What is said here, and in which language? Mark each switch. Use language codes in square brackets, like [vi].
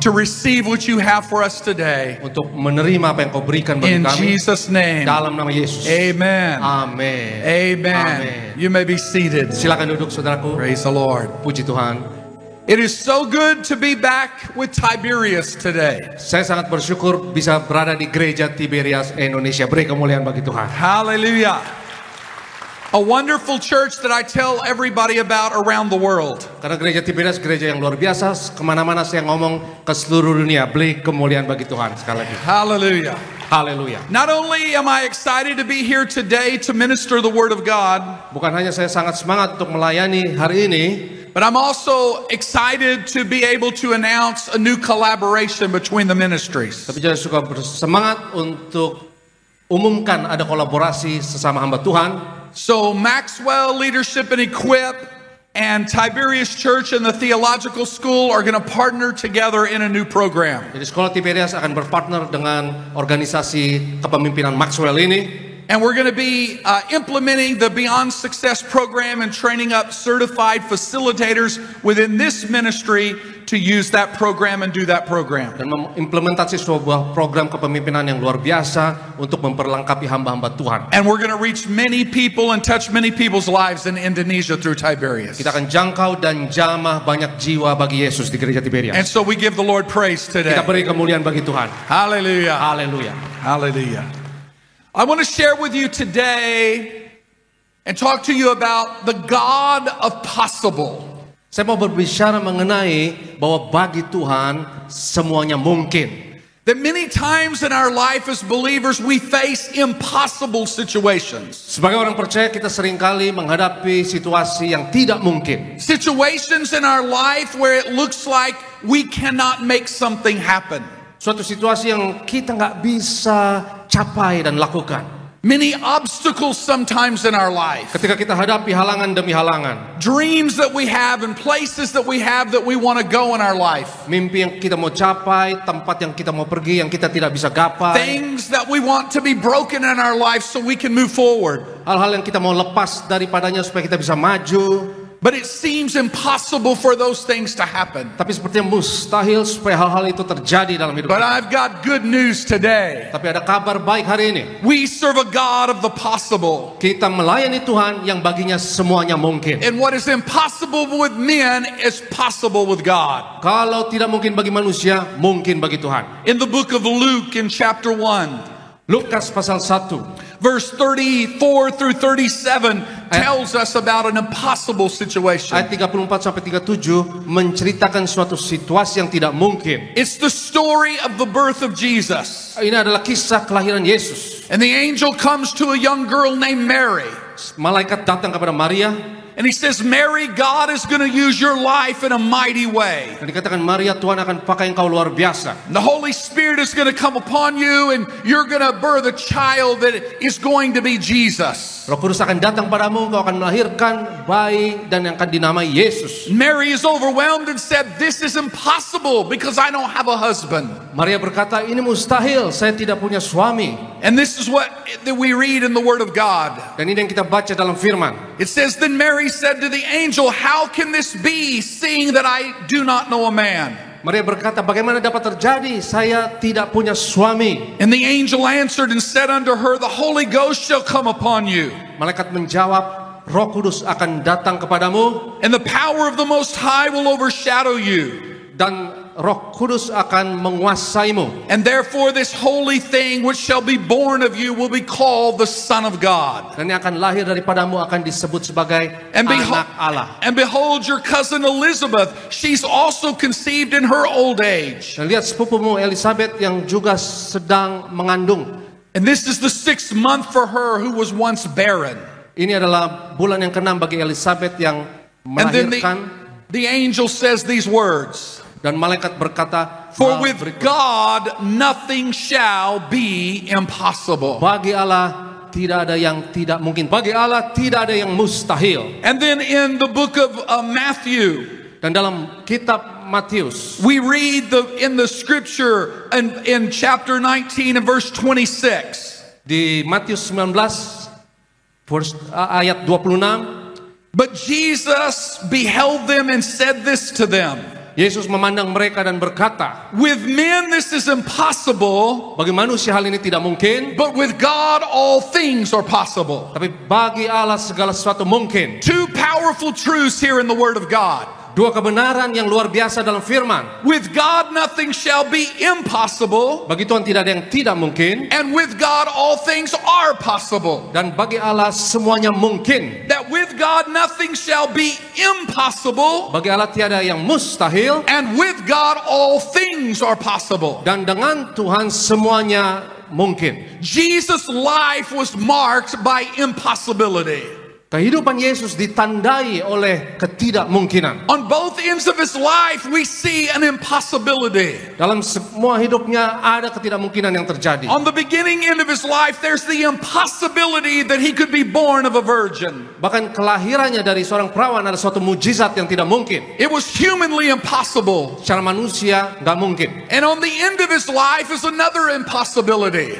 [en] to receive what you have for us today. [id] untuk menerima apa yang Kau berikan bagi [en] In [id] kami. [en] Jesus' name. [id] Dalam nama Yesus. [en] Amen. [id] Amin. [en] Amen. [id] Amin. [en] You may be seated. [id] Silakan duduk saudaraku. [en] Praise the Lord. [id] Puji Tuhan. [en] It is so good to be back with Tiberius today. [id] Saya sangat bersyukur bisa berada di gereja Tiberias Indonesia. Beri kemuliaan bagi Tuhan. [en] Hallelujah. A wonderful church that I tell everybody about around the world. [id] Karena gereja Tiberias gereja yang luar biasa. Kemana-mana saya ngomong ke seluruh dunia. Beri kemuliaan bagi Tuhan sekali lagi. [en] Hallelujah. [id] Haleluya. [en] Not only am I excited to be here today to minister the Word of God, [id] Bukan hanya saya sangat semangat untuk melayani hari ini, [en] but I'm also excited to be able to announce a new collaboration between the ministries. [id] tapi juga suka bersemangat untuk umumkan ada kolaborasi sesama hamba Tuhan. [en] So Maxwell Leadership and Equip and Tiberius Church and the Theological School are going to partner together in a new program. [id] Jadi sekolah Tiberias akan berpartner dengan organisasi kepemimpinan Maxwell ini. [en] And we're going to be implementing the Beyond Success program and training up certified facilitators within this ministry to use that program and do that program. [id] Dan mengimplementasi sebuah program kepemimpinan yang luar biasa untuk memperlengkapi hamba-hamba Tuhan. [en] And we're going to reach many people and touch many people's lives in Indonesia through Tiberius. [id] Kita akan jangkau dan jamah banyak jiwa bagi Yesus di gereja [en] And [id] Tiberias. [en] so we give the Lord praise today. [id] Kita beri kemuliaan bagi Tuhan. [en] Hallelujah. [id] Haleluya. [en] Hallelujah. I want to share with you today and talk to you about the God of possible. [id] Saya mau berbicara mengenai bahwa bagi Tuhan semuanya mungkin. [en] That many times in our life as believers we face impossible situations. [id] Sebagai orang percaya kita seringkali menghadapi situasi yang tidak mungkin. [en] Situations in our life where it looks like we cannot make something happen. [id] Suatu situasi yang kita nggak bisa capai dan lakukan. [en] Many obstacles sometimes in our life. [id] Ketika kita hadapi halangan demi halangan. [en] Dreams that we have and places that we have that we want to go in our life. [id] Mimpi yang kita mau capai, tempat yang kita mau pergi yang kita tidak bisa gapai. [en] Things that we want to be broken in our life so we can move forward. [id] Hal-hal yang kita mau lepas daripadanya supaya kita bisa maju. [en] But it seems impossible for those things to happen. [id] Tapi sepertinya mustahil supaya hal-hal itu terjadi dalam hidup [en] But [id] kita. [en] I've got good news today. [id] Tapi ada kabar baik hari ini. [en] We serve a God of the possible. [id] Kita melayani Tuhan yang baginya semuanya mungkin. [en] And what is impossible with men is possible with God. [id] Kalau tidak mungkin bagi manusia, mungkin bagi Tuhan. [en] In the book of Luke in chapter 1, [id] Lukas pasal 1 [en] verse 34 through 37 tells us about an impossible situation. [id] ayat 34 sampai 37 menceritakan suatu situasi yang tidak mungkin. [en] It's the story of the birth of Jesus. [id] Ini adalah kisah kelahiran Yesus. [en] And the angel comes to a young girl named Mary. [id] Malaikat datang kepada Maria [en] And he says, Mary, God is going to use your life in a mighty way. [id] dan dikatakan, Maria, Tuhan akan pakai engkau luar biasa. [en] And the Holy Spirit is going to come upon you and you're going to birth a child that is going to be Jesus. [id] Roh Kudus akan datang padamu, engkau akan melahirkan bayi dan yang akan dinamai Yesus. [en] Mary is overwhelmed and said, this is impossible because I don't have a husband. [id] Maria berkata, ini mustahil, saya tidak punya suami. [en] And this is what that we read in the Word of God. [id] Dan ini yang kita baca dalam firman. [en] It says, then Mary said to the angel, how can this be, seeing that I do not know a man? [id] Maria berkata, bagaimana dapat terjadi, saya tidak punya suami. [en] And the angel answered and said unto her, the Holy Ghost shall come upon you. [id] Malaikat menjawab, Roh Kudus akan datang kepadamu [en] And the power of the Most High will overshadow you. [id] dan Roh Kudus akan menguasaimu. [en] And therefore this holy thing which shall be born of you will be called the Son of God. [id] Dan yang akan lahir daripadamu akan disebut sebagai [en] And [id] anak Allah. [en] behold your cousin Elizabeth, she's also conceived in her old age. [id] Dan lihat sepupumu Elizabeth yang juga sedang mengandung. [en] And this is the 6th month for her who was once barren. [id] Ini adalah bulan yang ke-6 bagi Elizabeth yang [en] And then [id] melahirkan. [en] the angel says these words. [id] Dan malaikat berkata, [en] For [id] hal [en] with [id] berikut, [en] God nothing shall be impossible. [id] bagi Allah tidak ada yang tidak mungkin. Bagi Allah tidak ada yang mustahil. [en] And then in the book of Matthew, [id] Dan dalam kitab Matius. [en] We read in the scripture in chapter 19 and verse 26. [id] Di Matius 19 ayat 26. [en] But Jesus beheld them and said this to them. [id] Yesus memandang mereka dan berkata, [en] With men this is impossible, [id] bagi manusia hal ini tidak mungkin, [en] but with God all things are possible. [id] tapi bagi Allah segala sesuatu mungkin. [en] Two powerful truths here in the Word of God. [id] Dua kebenaran yang luar biasa dalam firman. [en] With God nothing shall be impossible, [id] Bagi Tuhan tidak ada yang tidak mungkin, [en] and with God all things are possible. [id] dan bagi Allah semuanya mungkin. [en] That with God nothing shall be impossible, [id] Bagi Allah tiada yang mustahil, [en] and with God all things are possible. [id] dan dengan Tuhan semuanya mungkin. [en] Jesus' life was marked by impossibility. [id] Kehidupan Yesus ditandai oleh ketidakmungkinan. [en] On both ends of his life we see an impossibility. [id] Dalam semua hidupnya ada ketidakmungkinan yang terjadi. [en] On the beginning end of his life there's the impossibility that he could be born of a virgin. [id] Bahkan kelahirannya dari seorang perawan ada suatu mujizat yang tidak mungkin. [en] It was humanly impossible. [id] Secara manusia nggak mungkin. [en] And on the end of his life is another impossibility.